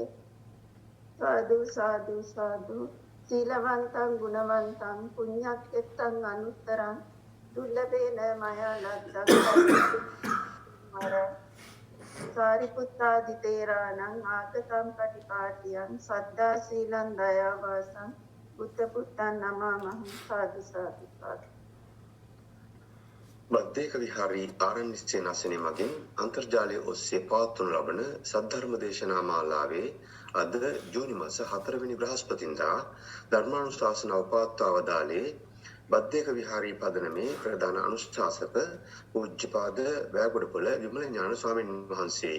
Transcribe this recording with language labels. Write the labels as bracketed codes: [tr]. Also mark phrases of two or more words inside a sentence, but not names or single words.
[pi] साधु साधु साधु शीलवन्तं गुणवन्तं पुण्यक्षेत्रं अनुत्तरं दुर्लभेन मया लब्धं සාරිපුත්තාදි තේරාණං ආගතම් පටිපාටියං සද්දා සීලං දයාවාසං බුද්ධ පුත්තං නමාමහං සාදු සාදු සාදු. [si] බද්දේක විහාරී ආරණ්‍ය සේනාසනයේ මගින් අන්තර්ජාලය ඔස්සේ පවත්වනු ලබන සද්ධර්ම දේශනා මාලාවේ අද ජූනි මාස 4 වෙනි බ්‍රහස්පතින්දා ධර්මානුශාසනාව පවත්වා වදාළේ බද්දේක විහාරී පදනමේ ප්‍රධාන අනුශාසක පූජ්‍යපාද වැගොඩපොළ විමල ඥාන ස්වාමීන් වහන්සේයි.